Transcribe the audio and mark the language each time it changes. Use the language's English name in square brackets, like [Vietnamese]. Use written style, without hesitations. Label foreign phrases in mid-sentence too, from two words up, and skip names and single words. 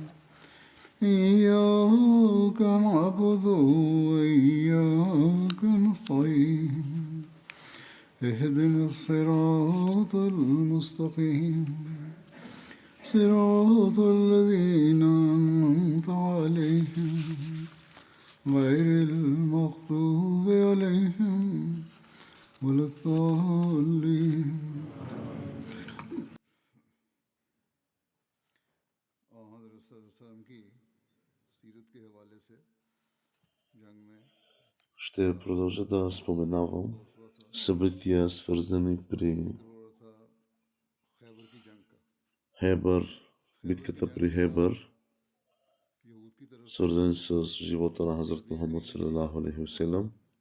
[Arabic] إياك نعبد وإياك نستعين اهدنا الصراط المستقيم صراط الذين أنعمت عليهم غير المغضوب عليهم ولا الضالين [Bulgarian] Ще продължа да споменавам събития, свързани при Хебър, битката при Хебър, свързани с живота на Хазрат Мухаммад [Arabic] صلى الله عليه وسلم.